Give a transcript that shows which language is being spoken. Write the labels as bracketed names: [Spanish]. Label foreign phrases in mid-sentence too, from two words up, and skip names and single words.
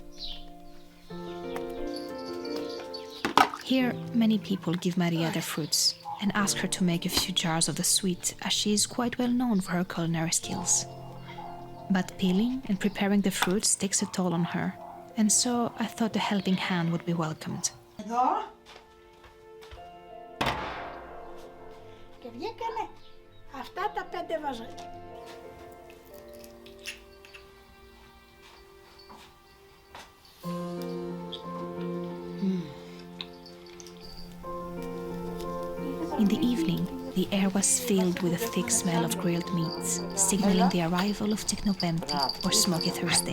[English] Here, many people give Maria their fruits and ask her to make a few jars of the sweet, as she is quite well known for her culinary skills. But peeling and preparing the fruits takes a toll on her, and so I thought a helping hand would be welcomed. [Greek] Εδώ. Και βγήκανε αυτά τα 5 βαζάκια. [English] In the evening, the air was filled with a thick smell of grilled meats, signaling the arrival of Tsiknopempti, or Smokey Thursday.